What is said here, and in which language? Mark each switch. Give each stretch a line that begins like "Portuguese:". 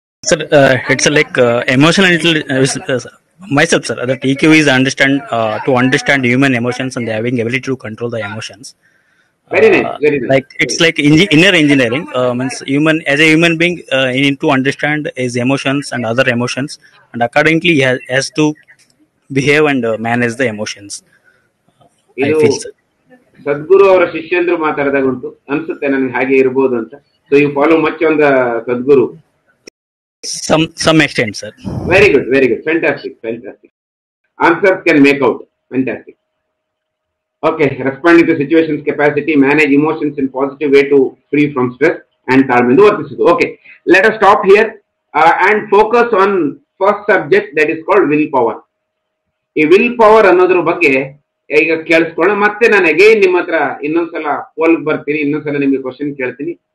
English: Sir, it's like emotional intelligence. Myself, sir, that EQ is to understand human emotions and having ability to control the emotions. Very nice, very nice. Like it's like inner engineering. Means as a human being, he need to understand his emotions and other emotions, and accordingly he has to behave and manage the emotions. I feel, sir.
Kannada: ಸದ್ಗುರು ಅವರ ಶಿಷ್ಯಂದ್ರು ಮಾತಾಡಿದಾಗ ಉಂಟು ಅನ್ಸುತ್ತೆ ನನಗೆ ಹಾಗೆ ಇರಬಹುದು ಅಂತ.
English: So you follow much on the Sadhguru. Some extent, sir. Very good, very good. Fantastic. Answers can make out. Fantastic. Okay, responding to situations capacity, manage emotions in positive way to free from stress and
Kannada: ತಾಳ್ಮೆಯಿಂದ ವರ್ತಿಸುವುದು.
English: Okay, let us stop here and focus on first subject, that is called will power.
Kannada: ಈ will power ಅನ್ನೋದ್ರ ಬಗ್ಗೆ ಈಗ ಕೇಳಿಸ್ಕೊಳ್ಳೋಣ. ಮತ್ತೆ ನಾನು again ನಿಮ್ಮ ಹತ್ರ ಇನ್ನೊಂದ್ಸಲ ಪೋಲ್ ಬರ್ತೀನಿ, ಇನ್ನೊಂದ್ಸಲ ನಿಮ್ಗೆ ಕ್ವಶನ್ ಕೇಳ್ತೀನಿ.